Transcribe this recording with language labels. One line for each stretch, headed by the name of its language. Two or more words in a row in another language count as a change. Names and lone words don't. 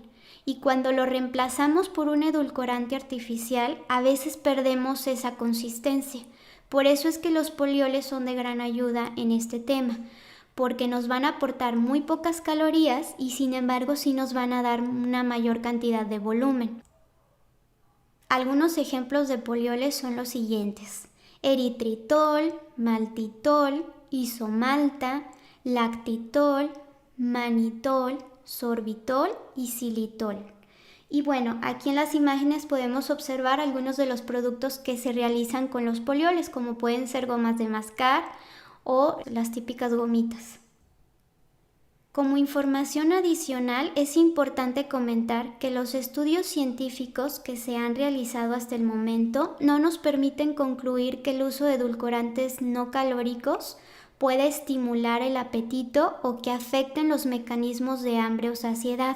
Spanish: Y cuando lo reemplazamos por un edulcorante artificial, a veces perdemos esa consistencia. Por eso es que los polioles son de gran ayuda en este tema, porque nos van a aportar muy pocas calorías y sin embargo sí nos van a dar una mayor cantidad de volumen. Algunos ejemplos de polioles son los siguientes: eritritol, maltitol, isomalta, lactitol, manitol, sorbitol y xilitol. Y bueno, aquí en las imágenes podemos observar algunos de los productos que se realizan con los polioles, como pueden ser gomas de mascar o las típicas gomitas. Como información adicional, es importante comentar que los estudios científicos que se han realizado hasta el momento no nos permiten concluir que el uso de edulcorantes no calóricos puede estimular el apetito o que afecten los mecanismos de hambre o saciedad.